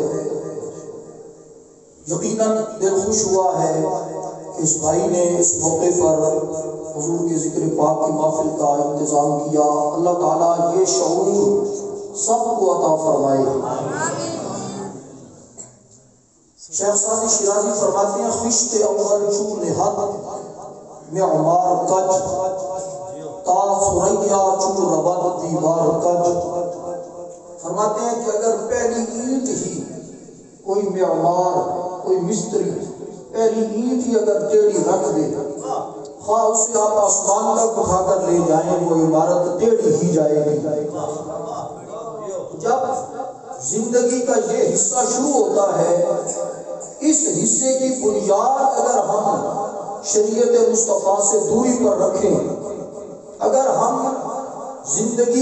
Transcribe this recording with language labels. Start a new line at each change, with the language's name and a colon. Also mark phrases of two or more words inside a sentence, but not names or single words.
Urdu: یقیناً دل خوش ہوا ہے کہ اس بھائی نے اس موقع پر حضور کے ذکر پاک کی محفل کا انتظام کیا۔ اللہ تعالیٰ یہ شعور سب کو عطا فرمائے۔ شیخ سعدی شیرازی فرماتے ہیں
Persian: خشت اول چو نہد معمار کج، تا سریا چو ربد دیوار کج۔
Urdu: فرماتے ہیں کہ اگر پہلی اینٹ ہی کوئی معمار، کوئی مستری پہلی اینٹ ہی اگر ٹیڑھی رکھ دے، خواہ اسے آپ آسمان تک اٹھا کر لے جائیں، وہ عمارت ٹیڑھی ہی جائے گی۔ جب زندگی کا یہ حصہ شروع ہوتا ہے، اس حصے کی بنیاد اگر ہم شریعت مصطفیٰ سے دوری پر رکھیں، اگر ہم زندگی